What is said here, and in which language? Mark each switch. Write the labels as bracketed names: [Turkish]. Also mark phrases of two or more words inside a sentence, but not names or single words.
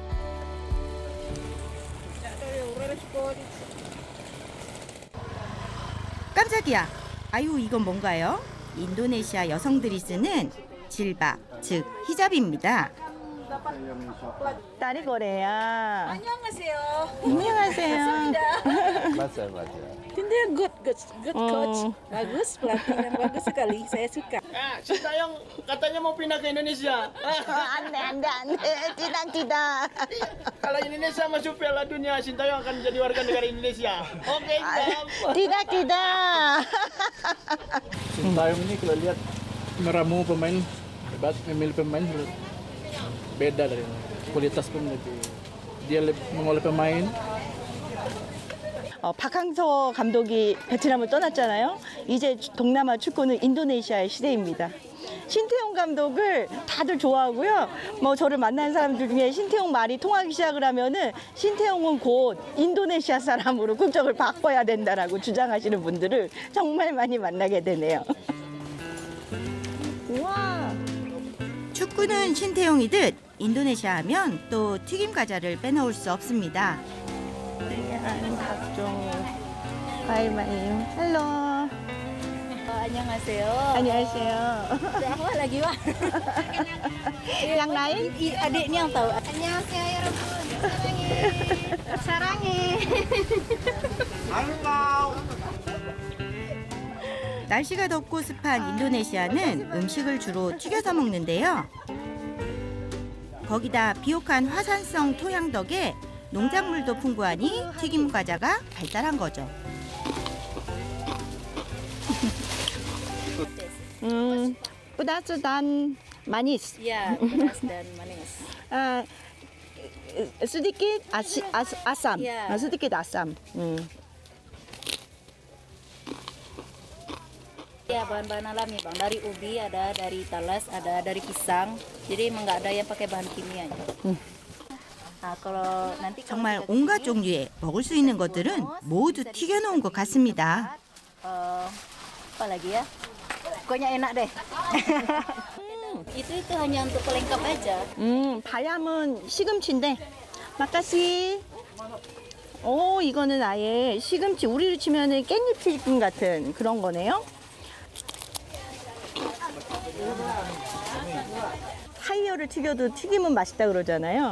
[Korean] 깜짝이야. 아유, 이건 뭔가요? 인도네시아 여성들이 쓰는 질밥, 즉 히잡입니다. 딸이 거래야. 안녕하세요. 안녕하세요. 맞아요. [Indonesian] Dia [English] good coach. [Indonesian] Bagus, pelatih yang bagus sekali. Saya suka. Sintayong katanya mau pindah ke Indonesia. [Korean] 안 돼. [Indonesian] tidak. Kalau Indonesia masuk Piala Dunia, Sintayong akan jadi warga negara Indonesia. Oke, tidak. Sintayong ini kalau lihat meramu pemain hebat, memilih pemain beda dari kualitas pun lebih. Dia mengolah pemain. [Korean] 박항서 감독이 베트남을 떠났잖아요. 이제 동남아 축구는 인도네시아의 시대입니다. 신태용 감독을 다들 좋아하고요. 뭐 저를 만나는 사람들 중에 신태용 말이 통하기 시작을 하면은 신태용은 곧 인도네시아 사람으로 국적을 바꿔야 된다라고 주장하시는 분들을 정말 많이 만나게 되네요. 우와. 축구는 신태용이듯 인도네시아 하면 또 튀김 과자를 빼놓을 수 없습니다. 각종 과일 많이. 헬로. Annyeonghaseyo. 안녕하세요. [Indonesian] Apa lagi, Wak? Yang lain? Adiknya yang tahu. [Korean] 안녕하세요, 여러분. 사랑해. 날씨가 덥고 습한 인도네시아는 음식을 주로 튀겨서 먹는데요. 거기다 비옥한 화산성 토양 덕에 농작물도 풍부하니 튀김 과자가 발달한 거죠. [Indonesian] pedas dan manis. Ya, pedas dan manis. sedikit asam. Ya. sedikit asam. Ya, bahan-bahan alami, Bang. Dari ubi ada, dari talas ada, dari pisang. Jadi emang nggak ada yang pakai bahan kimia. [Korean] 정말 온갖 종류의 먹을 수 있는 것들은 모두 튀겨놓은 것 같습니다. [Indonesian] Apa lagi ya? Pokoknya enak deh. Itu hanya untuk pelengkap aja. [Korean] 바얌은 시금치인데. 마카시. 오, 이거는 아예 시금치, 우리로 치면은 깻잎 튀김 같은 그런 거네요. 타이어를 튀겨도 튀김은 맛있다 그러잖아요.